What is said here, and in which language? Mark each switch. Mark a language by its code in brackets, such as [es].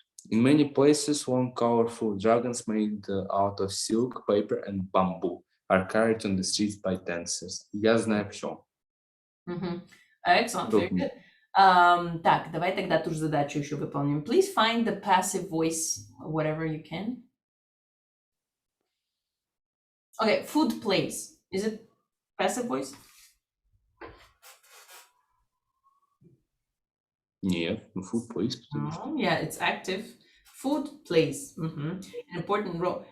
[en] In many places, long, colorful dragons made out of silk, paper, and bamboo are carried on the streets by dancers. [ru] Я знаю все. [en] Excellent, very good. [ru] Так, давай тогда ту же задачу еще выполним. [en] Please find the passive voice, whatever you can. Okay, food place. Is it passive voice? Нет, food place. Yeah, it's active. Food plays. An important role.